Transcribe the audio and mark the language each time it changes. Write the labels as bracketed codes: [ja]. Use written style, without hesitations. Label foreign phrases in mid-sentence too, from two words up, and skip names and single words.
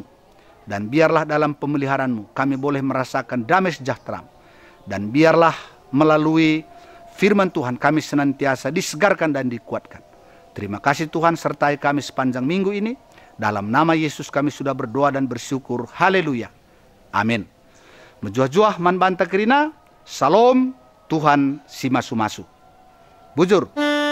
[id] Dan biarlah dalam pemeliharaanmu kami boleh merasakan damai sejahtera. Dan biarlah melalui firman Tuhan kami senantiasa disegarkan dan dikuatkan. Terima kasih Tuhan, sertai kami sepanjang minggu ini. Dalam nama Yesus kami sudah berdoa dan bersyukur. Haleluya. Amin. [btx] Menjuah-juah man banta kerina. Salam. Tuhan si masu-masu. Bujur.